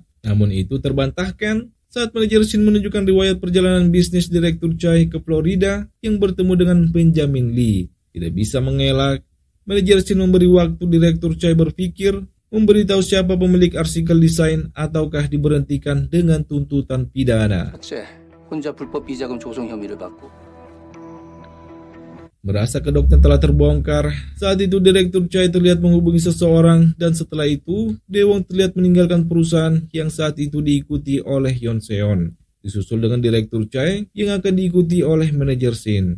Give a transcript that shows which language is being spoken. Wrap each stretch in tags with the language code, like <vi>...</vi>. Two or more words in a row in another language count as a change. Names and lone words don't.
<id>Namun itu terbantahkan saat manajer Shin menunjukkan riwayat perjalanan bisnis Direktur Chai ke Florida yang bertemu dengan Benjamin Lee. Tidak bisa mengelak, manajer Shin memberi waktu Direktur Chai berpikir, memberitahu siapa pemilik artikel desain ataukah diberhentikan dengan tuntutan pidana.</id> <ko>학재, 혼자 불법 비자금 조성 혐의를 받고.</ko> <id>Merasa kedoknya telah terbongkar, saat itu Direktur Chai terlihat menghubungi seseorang dan setelah itu Daewon terlihat meninggalkan perusahaan yang saat itu diikuti oleh Yeon Seon, disusul dengan Direktur Chai yang akan diikuti oleh manajer Shin.</id>